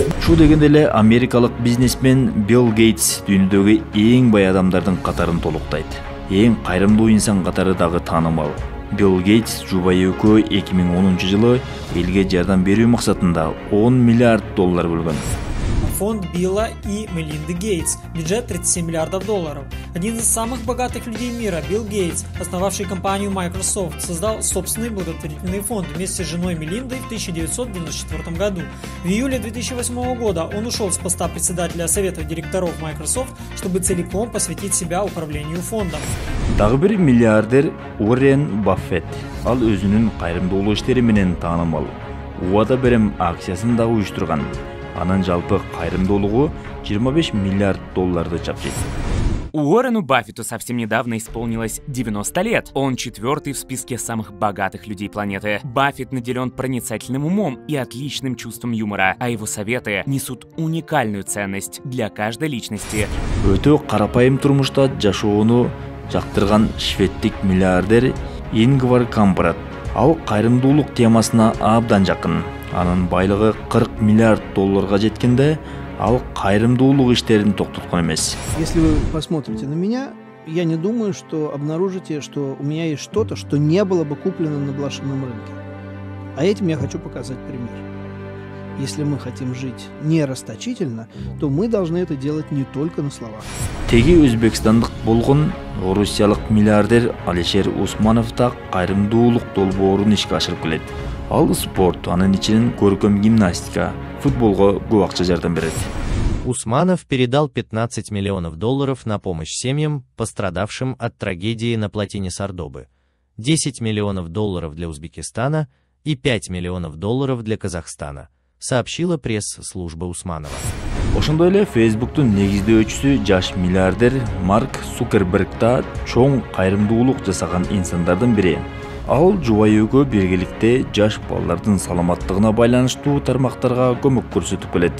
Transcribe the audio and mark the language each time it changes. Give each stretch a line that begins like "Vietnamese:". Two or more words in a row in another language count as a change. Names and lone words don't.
Kyrgyz: Ушул дегенде эле америкалык бизнесмен Билл Гейтс дүйнөдөгү эң бай адамдардын катарын толуктайт. Эң кайрымдуу инсан катары дагы таанымал. Билл Гейтс жубайы экөө 2010 жылы элге жардам берүү максатында $10 миллиард бөлгөн.
Russian: Фонд Билла и Мелинды Гейтс. Бюджет $37 миллиардов. Один из самых богатых людей мира, Билл Гейтс, основавший компанию Microsoft, создал собственный благотворительный фонд вместе с женой Мелиндой в 1994 году. В июле 2008 года он ушел с поста председателя совета директоров Microsoft, чтобы целиком посвятить себя управлению фондом.
Kyrgyz: Дагы бир миллиардер Уоррен Баффет. Ал өзүнүн кайрымдуулук иштери менен таанымал. Убада берем акциясын дагы уюштурган. Анын жалпы кайрымдуулугу $25 миллиард чапчыйт.
Russian: Уоррену Баффету совсем недавно исполнилось 90 лет. Он 4-й в списке самых богатых людей планеты. Баффет наделен проницательным умом и отличным чувством юмора, а его советы несут уникальную ценность для каждой личности.
Kyrgyz: Өтө карапайым турмушта жашоону жактырган шведтик миллиардер Ингвар Кампрад. Ал кайрымдуулук темасына абдан жакын. Анын байлыгы $40 миллиард жеткенде, ал кайрымдуулук иштерин токтоткон эмес.
Russian: Если вы посмотрите на меня, я не думаю, что обнаружите, что у меня есть что-то, что не было бы куплено на блошином рынке. А этим я хочу показать пример. Если мы хотим жить не расточительно, то мы должны это делать не только на словах.
Kyrgyz: Теги өзбекстандык болгон орусиялык миллиардер Алишер Усманов да кайрымдуулук долбоорун ишке ашырып келет. Ал спорт, анын ичинен көркөм гимнастика, футболго көп акча жардам берет.
Russian: Усманов передал $15 миллионов на помощь семьям, пострадавшим от трагедии на плотине Сардобы, $10 миллионов для Узбекистана и $5 миллионов для Казахстана, сообщила пресс-служба Усманова.
Kyrgyz: Ошондой эле Facebooktун негиздөөчүсү жаш миллиардер Марк Цукерберг да чоң кайрымдуулук жасаган инсандардын бири. Ал жубайы экөө биргеликте жаш балдардын саламаттыгына байланыштуу тармактарга көмөк көрсөтүп келет.